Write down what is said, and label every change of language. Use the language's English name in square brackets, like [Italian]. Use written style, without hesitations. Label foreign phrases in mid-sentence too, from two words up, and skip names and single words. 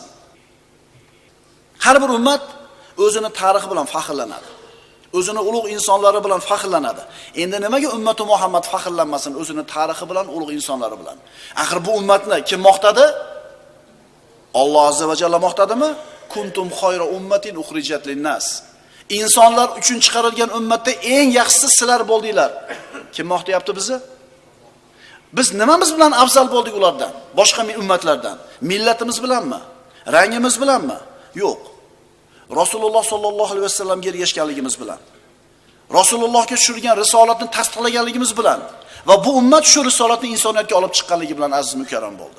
[Uzbek] Har bir ummat o'zini tarixi bilan faxrlanadi. O'zini ulug' insonlari bilan faxrlanadi. Endi nimaga ummati Muhammad faxrlanmasin o'zini tarixi bilan, ulug' insonlari bilan? Axir bu ummatni kim maqtadi? Alloh [Arabic] عز وجل [Uzbek] maqtadimi? [Arabic] كنتم خير أمة أخرجت للناس. [Uzbek] Insonlar uchun chiqarilgan ummatda eng yaxshisi sizlar bo'ldinglar. Kim maqtayapti bizni? Biz nimamiz bilan afzal bo'ldik ulardan, boshqa ummatlardan? Millatimiz bilanmi? Rangimiz bilanmi? Yo'q. Rasululloh [Arabic] صلى الله عليه وسلم [Uzbek] ergashganligimiz bilan, Rasulullohga tushirgan risolatni tasdiqlaganligimiz bilan va bu ummat shu risolatni insoniyatga olib chiqqanligi bilan aziz mukarram bo'ldi.